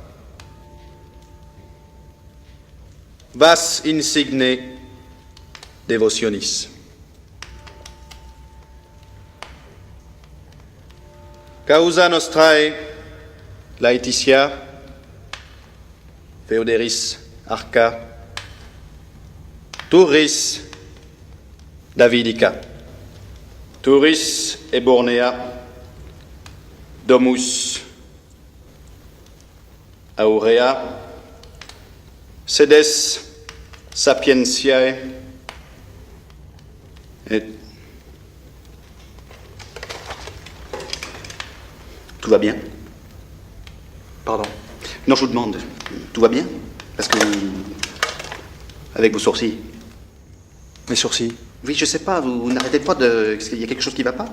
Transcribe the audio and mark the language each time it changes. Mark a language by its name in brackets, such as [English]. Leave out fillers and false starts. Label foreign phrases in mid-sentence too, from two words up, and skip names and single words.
[Latin] vas insigne devotionis. Causa nostrae laetitia, Feoderis arca, turris Davidica, turis ebornea, domus aurea, sedes sapientiae et... [French] Tout va bien? Pardon? Non, je vous demande, tout va bien? Parce que... avec vos sourcils. Mes sourcils? Oui, je sais pas, vous n'arrêtez pas de... Est-ce qu'il y a quelque chose qui va pas?